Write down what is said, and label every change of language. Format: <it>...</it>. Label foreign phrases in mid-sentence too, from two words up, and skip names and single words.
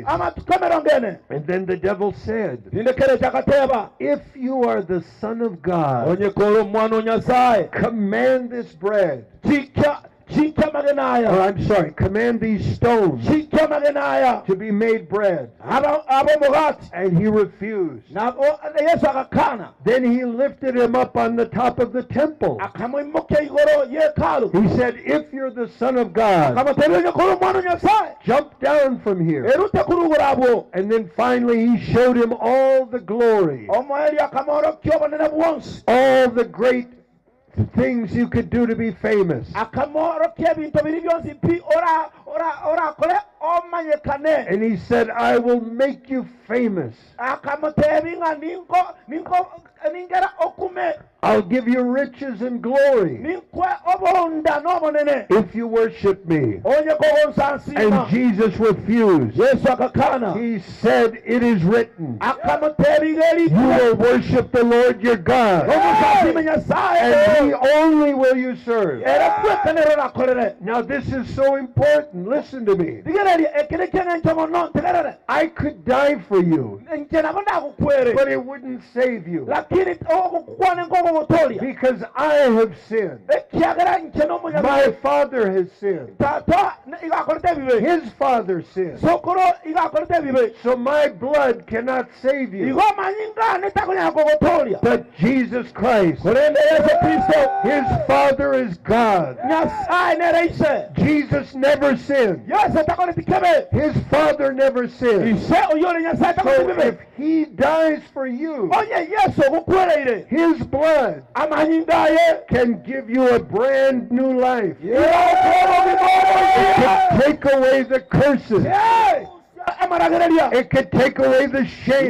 <en>And then the devil said, if you are the Son of God, command this bread</en> <guz>Chikamaganaya.</guz> <en>I'm sorry, command these stones</en> <guz>Chikamaganaya.</guz> <en>to be made bread.</en> <guz>Abomogati.</guz> <en>And he refused.</en> <guz>Na Yesu akakana.</guz> <en>Then he lifted him up on the top of the temple.</en> <guz>Akamwimukia igoro yekalu.</guz> <en>He said, if you're the Son of God,</en> <guz>Akamuterenya kuri mwana Nyasaye.</guz> <en>jump down from here.</en> <guz>Erute kuri urabo.</guz> <en>And then finally he showed him all the glory,</en> <guz>Omweli akamorokya obunene bwonsi.</guz> <en>all the great things you could do to be famous.</en> <guz>Akamorokya ebintu biri byonsi pi ora kole omanyekane.</guz> <en>And he said, I will make you famous.</en> <guz>Akamutebinga ningera okume.</guz> <en>I'll give you riches and glory</en> <guz>Ninkwe obonda n'obunene.</guz> <en>if you worship me.</en> <guz>Onye</guz> <en>And Jesus refused.</en> <guz>Yesu akakana.</guz> <en>He said, it is written,</en> <guz>Akamutebinga</guz> <en>you will worship the Lord your God,</en> <guz>Omusasime Nyasaye.</guz> <en>and he only will you serve.</en> <guz>Era kwekenero nakolere.</guz> <en>Now this is so important. Listen to me.</en> <guz>Tigereri ekerekenge ntomono tigerere.</guz> <en>I could die for you,</en> <guz>Nje nabonda kukwere.</guz> <en>but it wouldn't save you,</en> <guz>Lakini okukwane ngogo mutolia.</guz> <en>because I have sinned.</en> <guz>Ekyagera nje n'omunya.</guz> <en>My father has sinned.</en> <guz>Tata igakolete bibe.</guz> <en>His father sinned.</en> <guz>Sokoro igakolete bibe.</guz> <en>So my blood cannot save you.</en> <guz>Igo manyinga netakonya gogotolia.</guz> <en>But Jesus Christ,</en> <guz>Kurende Yesu Kristo.</guz> <en>his father is God.</en> <guz>Nyasaye nereise.</guz> <en>Jesus never sinned.</en> <guz>Yesu takolete kebe.</guz> <en>His father never sinned.</en> <guz>Ise oyole Nyasaye</guz> <en>So</en> <guz>takolete</guz> <en>if</en> <guz>bibe.</guz> <en>he dies for you,</en> <guz>Onye Yesu okukwereire.</guz> <en>his blood</en> <guz>Amanyinga ye.</guz> <en>can give you a brand new life. It Yeah. can take away the curses. It can take away the shame.</en>